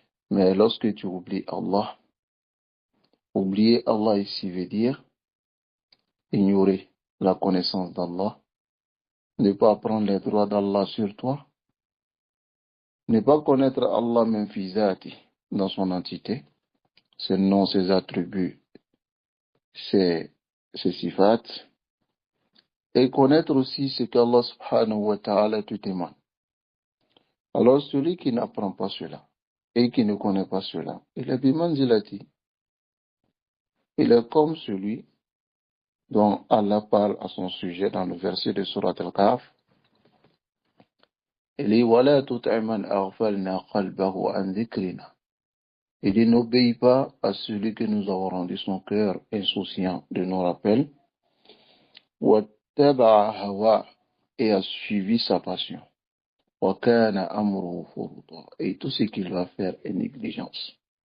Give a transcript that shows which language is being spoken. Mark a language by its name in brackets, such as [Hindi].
[French] Mais lorsque tu oublies Allah, oublier Allah ici veut dire ignorer la connaissance d'Allah, ne pas prendre les droits d'Allah sur toi, ne pas connaître Allah même fizati dans son entité, ses noms, ses attributs, ses sifat, et connaître aussi ce qu'Allah subhanahu wa ta'ala te témoigne. Alors celui qui n'apprend pas cela et qui ne connaît pas cela, il est bimanzilati. Il est comme celui dont Allah parle à son sujet dans le verset de Surat Al-Kahf. Il dit, [Arabic] وَلَا تُطِعْ مَنْ أَغْفَلْنَا قَلْبَهُ عَنْ ذِكْرِنَا. [French] Il dit, n'obéis pas à celui que nous avons rendu son cœur insouciant de nos rappels, [Arabic] وَاتَّبَعَ هَوَاهُ, [French] et a suivi sa passion. [Arabic] وَكَانَ أَمْرُهُ فُرُطًا, [French] et tout ce qu'il va faire est négligence.